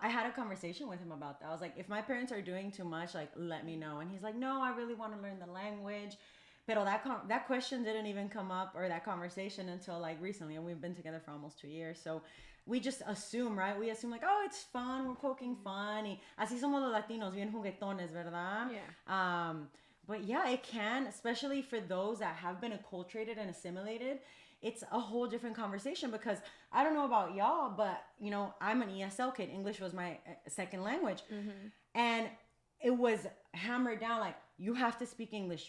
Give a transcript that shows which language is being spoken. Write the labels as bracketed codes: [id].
[en] I had a conversation with him about that. I was like, if my parents are doing too much, like, let me know. And he's like, no, I really want to learn the language. [es] Pero [en] that question didn't even come up, or that conversation, until like recently. And we've been together for almost 2 years. So we just assume, right? We assume like, oh, it's fun. We're poking fun. [es] Y así somos los Latinos, bien juguetones, ¿verdad? [en] Yeah. But yeah, it can, especially for those that have been acculturated and assimilated. It's a whole different conversation because I don't know about y'all, but you know, I'm an ESL kid. English was my second language. And it was hammered down like, you have to speak English.